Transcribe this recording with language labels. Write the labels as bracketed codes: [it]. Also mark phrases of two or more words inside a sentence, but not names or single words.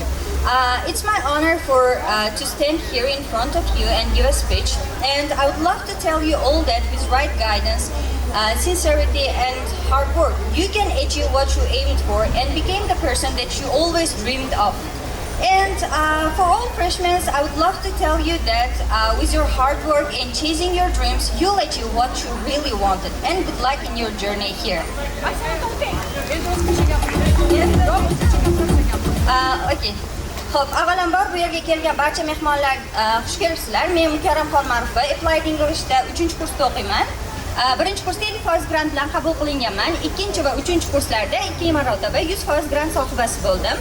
[en] It's my honor to stand here in front of you and give a speech, and I would love to tell you all that with right guidance, sincerity and hard work, you can achieve what you aimed for and become the person that you always dreamed of. And for all freshmen, I would love to tell you that with your hard work and chasing your dreams, you'll achieve what you really wanted. And good luck in your journey here. Okay. [uz] Xo'p, avvalambor bu yerga kelgan barcha mehmonlar xush kelibsizlar. Men Karamxon Marufova, Applied Englishda 3-kursda o'qiyman. Birinchi kursda 50% grant bilan qabul qilinganman. Ikkinchi va 3-kurslarda 2 marotaba 100% grant sohibasi bo'ldim.